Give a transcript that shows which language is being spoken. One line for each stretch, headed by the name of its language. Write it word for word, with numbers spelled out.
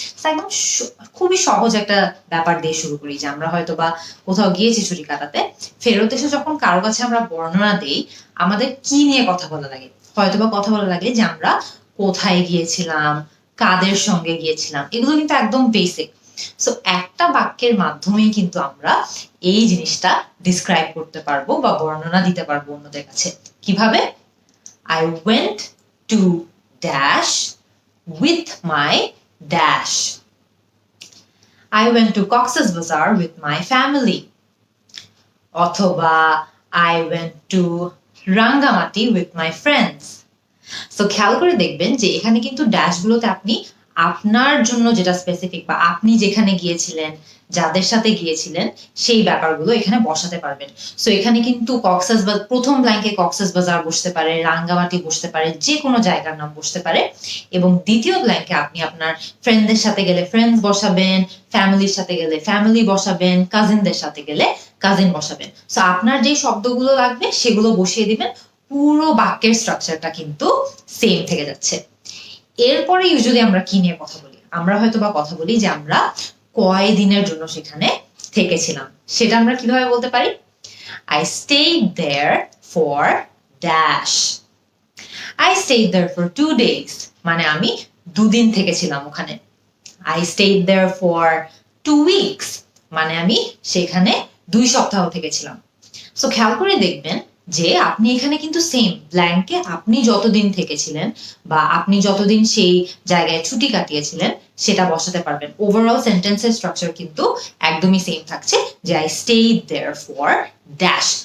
Bangla: তো একদম স- খুবই সহজ একটা ব্যাপার দিয়ে শুরু করি যে আমরা হয়তো বা কোথাও গিয়েছি ছুটি কাটাতে, ফেরত এসে যখন কারো কাছে আমরা বর্ণনা দিই আমাদের কি নিয়ে কথা বলা লাগে। হয়তো বা কথা বলা লাগে যে আমরা কোথায় গিয়েছিলাম, কাদের সঙ্গে গিয়েছিলাম, এগুলো কিন্তু একদম বেসিক। সো একটা বাক্যের মাধ্যমেই কিন্তু আমরা এই জিনিসটা ডিসক্রাইব করতে পারবো বা বর্ণনা দিতে পারবো অন্যদের কাছে। কিভাবে?
English: I went to dash with my dash. I went to Cox's Bazar with my family. অথবা I went to Rangamati with my friends.
Bangla: So খেয়াল করে দেখবেন যে এখানে কিন্তু ড্যাশগুলোতে আপনি আপনার জন্য যেটা স্পেসিফিক বা আপনি যেখানে গিয়েছিলেন, যাদের সাথে গিয়েছিলেন, সেই ব্যাপারগুলো এখানে বসাতে পারবেন। সো এখানে কিন্তু কক্সাস বা প্রথম ব্ল্যাঙ্কে কক্সাস বাজার বসতে পারে, রাঙ্গামাটি বসতে পারে, যে কোনো জায়গার নাম বসতে পারে। এবং দ্বিতীয় ব্ল্যাঙ্কে আপনি আপনার ফ্রেন্ডদের সাথে গেলে ফ্রেন্ডস বসাবেন, ফ্যামিলির সাথে গেলে ফ্যামিলি বসাবেন, কাজিনদের সাথে গেলে কাজিন বসাবেন। সো আপনার যেই শব্দগুলো লাগবে সেগুলো বসিয়ে দিবেন। পুরো বাক্যের স্ট্রাকচারটা কিন্তু সেম থেকে যাচ্ছে। এরপরে ইউজুয়ালি আমরা কি নিয়ে কথা বলি? আমরা হয়তো বা কথা বলি যে আমরা কয় দিনের জন্য সেখানে থেকেছিলাম। সেটা আমরা কিভাবে বলতে পারি?
English: I stayed there for dash. I stayed there for two days.
Bangla: মানে আমি দুদিন থেকেছিলাম ওখানে।
English: I stayed there for two weeks.
Bangla: মানে আমি সেখানে দুই সপ্তাহ থেকেছিলাম। সো খেয়াল করে দেখবেন যে আপনি এখানে কিন্তু সেম ব্ল্যাঙ্কে আপনি যতদিন থেকেছিলেন বা আপনি যতদিন সেই জায়গায় ছুটি কাটিয়েছিলেন সেটা বসাতে পারবেন। ওভারঅল সেন্টেন্সের স্ট্রাকচার কিন্তু একদমই সেম থাকছে যে
English: I stayed there for dash.